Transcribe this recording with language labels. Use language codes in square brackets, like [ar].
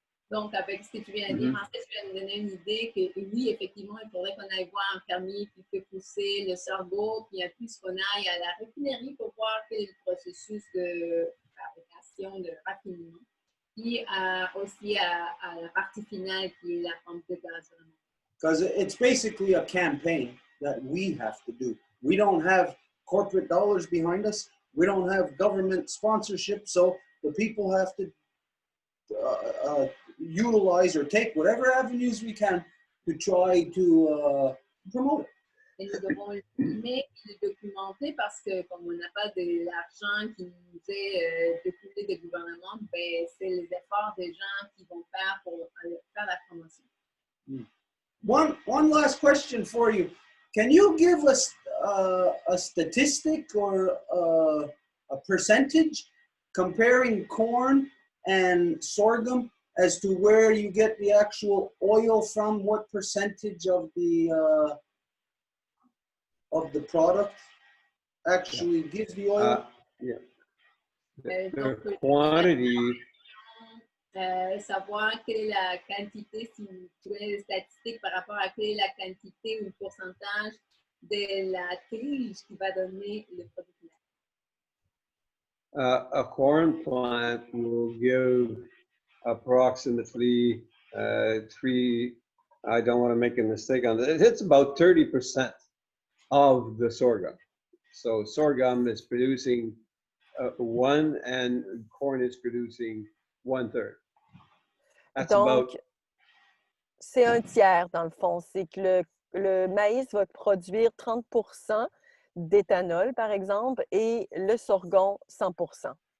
[fr] Donc, avec ce que tu viens de dire, en fait, tu viens de donner une idée que oui, effectivement, il faudrait qu'on aille voir un fermier qui fait pousser le sorgho, puis en plus qu'on aille à la raffinerie pour voir quel est le processus de fabrication, de raffinement, puis aussi à la partie finale qui est la pompe de gaz. [en] Because it's basically a campaign that we have to do. We don't have corporate dollars behind us. We don't have government sponsorship, so the people have to utilize or take whatever avenues we can to try to promote it. [fr] Et nous devons le filmer et le documenter parce que comme on n'a pas de l'argent qui nous est découlé des gouvernements, ben, c'est les efforts des gens qui vont faire pour faire la promotion. [en] One last question for you. Can you give us a statistic or a percentage comparing corn and sorghum as to where you get the actual oil from? What percentage of the product actually gives the oil? The quantity. [fr] Savoir quelle est la quantité, si vous trouvez les statistiques par rapport à quelle est la quantité ou le pourcentage de la tige qui va donner le produit final. [en] A corn plant will give approximately I don't want to make a mistake on this, it's about 30% of the sorghum. So sorghum is producing 1 and corn is producing 1/3. That's [fr] Donc, c'est un tiers dans le fond. C'est que le maïs va produire 30% d'éthanol, par exemple, et le sorgho, 100%.